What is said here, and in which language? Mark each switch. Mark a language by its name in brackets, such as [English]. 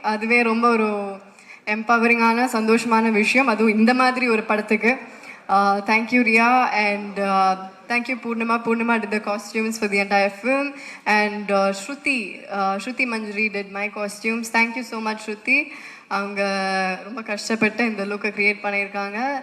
[Tamil] அதுவே ரொம்ப ஒரு எம்பவரிங்கான சந்தோஷமான விஷயம், அதுவும் இந்த மாதிரி ஒரு படத்துக்கு. [English] Thank you Riya. And thank you Purnima did the costumes for the entire film. And Shruti Manjari did my costumes. Thank you so much Shruti. [Tamil] அவங்க ரொம்ப கஷ்டப்பட்டு இந்த லுக்கை க்ரியேட் பண்ணியிருக்காங்க.